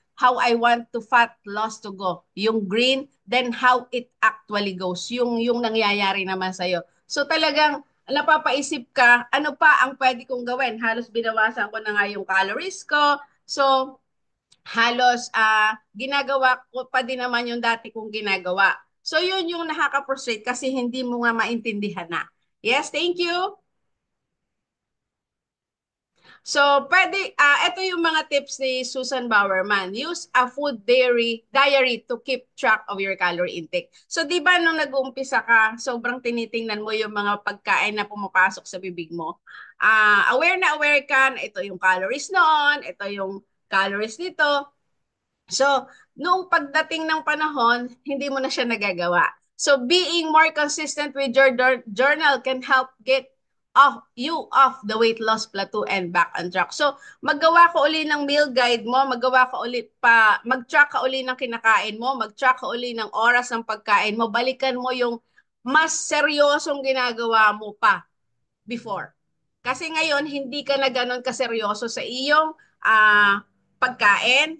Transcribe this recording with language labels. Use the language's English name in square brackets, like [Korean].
[English] How I want to fat loss to go. [Filipino] Yung green, [English] then how it actually goes. [Filipino] Yung nangyayari naman sa'yo. So, talagang napapaisip ka, ano pa ang pwede kong gawin? Halos binawasan ko na nga yung calories ko. So, halos ginagawa ko pa din naman yung dati kong ginagawa. So, yun yung nakaka-frustrate kasi hindi mo nga maintindihan na. [English] Yes, thank you. [Filipino] So, ito yung mga tips ni Susan Bowerman. [English] Use a food diary to keep track of your calorie intake. [Filipino] So, di ba nung nag-uumpisa ka, sobrang tinitingnan mo yung mga pagkain na pumapasok sa bibig mo. Aware na aware ka na ito yung calories noon, ito yung calories nito. So, noong pagdating ng panahon, hindi mo na siya nagagawa. [English] So, being more consistent with your journal can help get off the weight loss plateau and back on track. [Filipino] So, maggawa ka uli ng meal guide mo, mag-track ka uli ng kinakain mo, mag-track ka uli ng oras ng pagkain mo, balikan mo yung mas seryosong ginagawa mo pa before. Kasi ngayon, hindi ka na ganun kaseryoso sa iyong pagkain.